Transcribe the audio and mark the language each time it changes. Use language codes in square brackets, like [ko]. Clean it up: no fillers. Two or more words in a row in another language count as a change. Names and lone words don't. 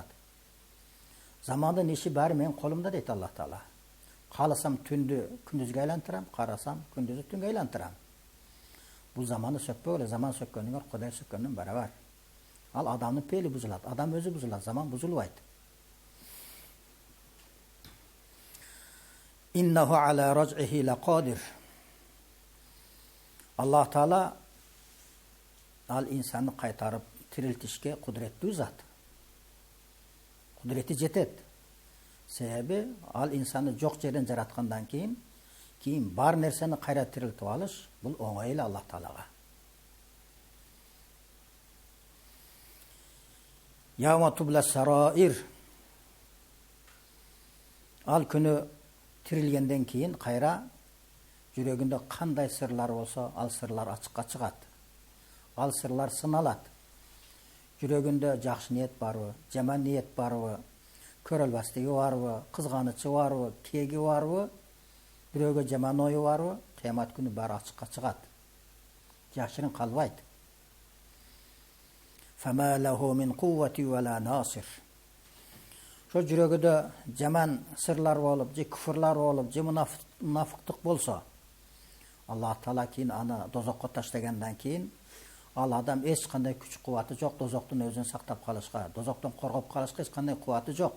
[ky] Замандын иши баары менин колумда дейт Аллах Таала. Кааласам түндү күндүзгө айлантырам, карасам күндүздү түнгө айлантырам. Бул заманды сөкпөгөлө, заман сөккөнүңөр Кудай сөккөнүн барабар. Ал адамдын пейли бузулат, адам өзү бузулат, заман бузулбайт. [ar] إنه على رجعه لقادر. [ky] Аллах Таала ал инсанды кайтарып тирилтишке кудуреттүү зат. Кудурети жетет. Себеби ал инсанды жок жерден жараткандан кийин бар нерсени кайра тирилтип алыш бул оңой эле Аллах Таалага. [ar] يوم تبلى السرائر. [ky] Al күнү тирилгенден кийин кайра жүрөгүндө кандай сырлар болсо, ал сырлар ачыкка чыгат. Ал сырлар сыналат. Жүрөгүндө жакшы ниет барбы, жаман ниет барбы, көрөлбөстүгү барбы, кызганычы барбы, кеги барбы, бирөөгө жаман ою барбы, кыямат күнү баары ачыкка чыгат. Жашырын калбайт. [ar] فما له من قوة ولا ناصر. [ky] Шо жүрөгүдө жаман сырлар болуп, же күфүрлар болуп, же мунафыктык болсо, Аллах Таала кийин аны дозокко таштагандан кийин ал адам эч кандай күч кубаты жок, дозоктун өзүн сактап калышка, дозоктон коргоп калышка эч кандай кубаты жок.